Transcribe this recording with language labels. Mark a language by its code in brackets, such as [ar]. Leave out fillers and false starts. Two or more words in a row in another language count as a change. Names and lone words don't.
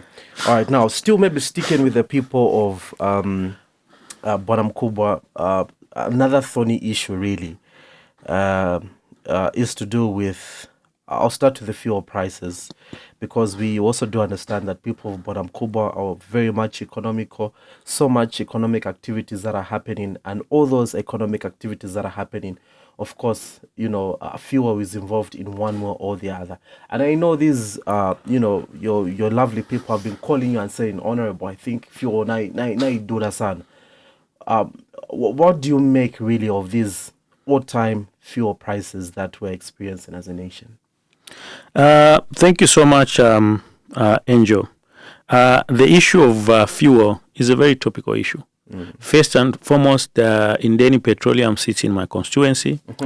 [en] All right, now still maybe sticking with the people of Bwana Mukubwa, another thorny issue really is to do with, I'll start with the fuel prices, because we also do understand that people of Bwana Mukubwa are very much economical, so much economic activities that are happening, and all those economic activities that are happening, of course, fuel is involved in one way or the other. And I know these, your lovely people have been calling you and saying, Honorable, I think fuel [ny] na idura sana. [en] What do you make really of these all-time fuel prices that we're experiencing as a nation? Thank you so much, Angel. The issue of fuel is a very topical issue. First and foremost, Indeni Petroleum sits in my constituency.